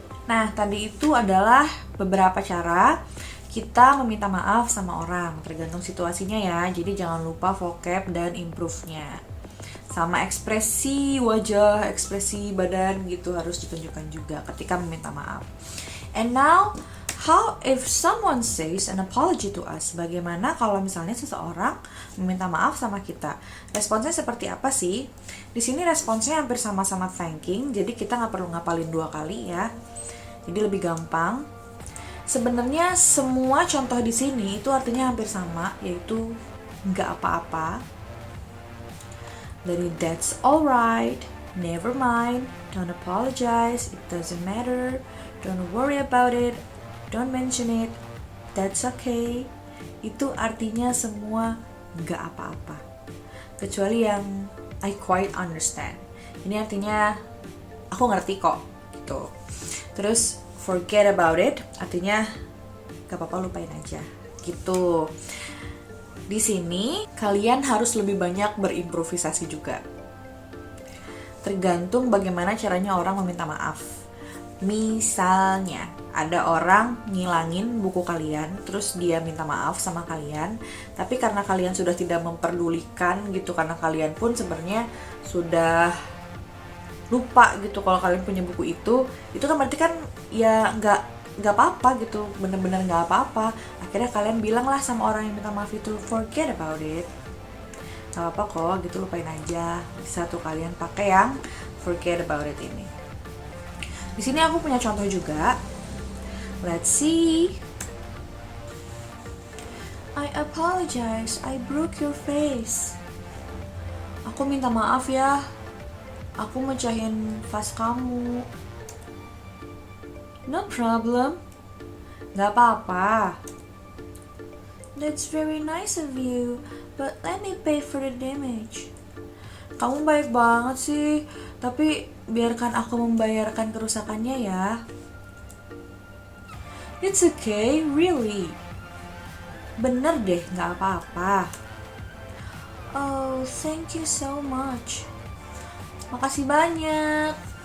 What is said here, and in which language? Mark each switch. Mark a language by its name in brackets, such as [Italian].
[Indonesian] Nah, tadi itu adalah beberapa cara kita meminta maaf sama orang, tergantung situasinya ya. Jadi jangan lupa vocab dan improve-nya. Sama ekspresi wajah, ekspresi badan gitu harus ditunjukkan juga ketika meminta maaf. [English] And now, how if someone says an apology to us? [Indonesian] Bagaimana kalau misalnya seseorang meminta maaf sama kita? Responsnya seperti apa sih? Di sini responsnya hampir sama-sama thanking, jadi kita nggak perlu ngapalin 2 kali ya. Jadi lebih gampang. Sebenarnya semua contoh di sini itu artinya hampir sama, yaitu nggak apa-apa. [English] Dari that's alright, never mind, don't apologize, it doesn't matter, don't worry about it, don't mention it, that's okay. [Indonesian] Itu artinya semua nggak apa-apa. Kecuali yang [English] I quite understand. [Indonesian] Ini artinya aku ngerti kok gitu. Terus [English] forget about it [Indonesian] artinya gak apa-apa, lupain aja gitu. Di sini kalian harus lebih banyak berimprovisasi juga. Tergantung bagaimana caranya orang meminta maaf. Misalnya ada orang ngilangin buku kalian, terus dia minta maaf sama kalian, tapi karena kalian sudah tidak memperdulikan gitu, karena kalian pun sebenarnya sudah lupa gitu kalau kalian punya buku itu kan berarti kan ya nggak apa-apa gitu, bener-bener nggak apa-apa. Akhirnya kalian bilang lah sama orang yang minta maaf itu, [English] forget about it, [Indonesian] nggak apa-apa kok gitu, lupain aja. Bisa tuh kalian pakai yang forget about it ini. Di sini aku punya contoh juga. [English] Let's see. I apologize, I broke your face. [Indonesian] Aku minta maaf ya, aku mecahin vas kamu. [English] No problem. [Indonesian] Gak apa-apa. [English] That's very nice of you, but let me pay for the damage. [Indonesian] Kamu baik banget sih, tapi biarkan aku membayarkan kerusakannya ya. [English] It's okay, really. [Indonesian] Bener deh, gak apa-apa. [English] Oh, thank you so much. [Indonesian] Makasih banyak.